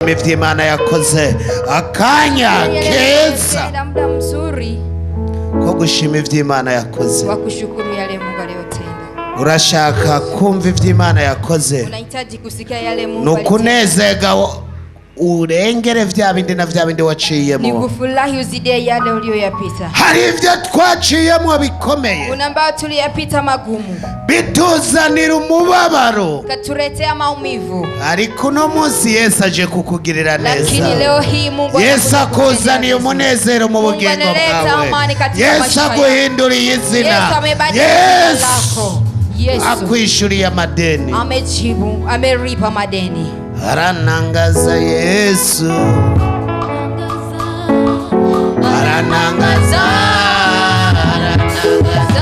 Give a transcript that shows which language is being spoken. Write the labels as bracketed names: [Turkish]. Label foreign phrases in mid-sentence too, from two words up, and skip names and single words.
[Rundi] Imana yakoze akanya keza ko gushima ivy'Imana yakoze. [Swahili] Wakushukuru yale Mungu aliyotenda. [Rundi] Urashaka kumva ivy'Imana yakoze, [Swahili] unahitaji kusikia yale Mungu [Rundi] nukunezega urengere vya bindi na vya bindi waciyemo. [Swahili] Nikufurahi uzidie yale uliyoyapita. [Rundi] Hari ivyo twaciyemo bikomeye, [Swahili] kuna ambao tuliyapita magumu, [Rundi] bituzanira umubabaro, [Swahili] katuletea maumivu. [Rundi] Ariko uno munsi Yesu aje kukugirira neza. [Swahili] Lakini leo hii Mungu [Rundi] Yesu akuzaniye umunezero mu bugingo bwawe. Yesu aguhinduriye izina. Yesu akwishuriye amadeni. [Swahili] Amejibu, ameripa madeni. [Rundi] Aranangaza Yesu, aranangaza, aranangaza.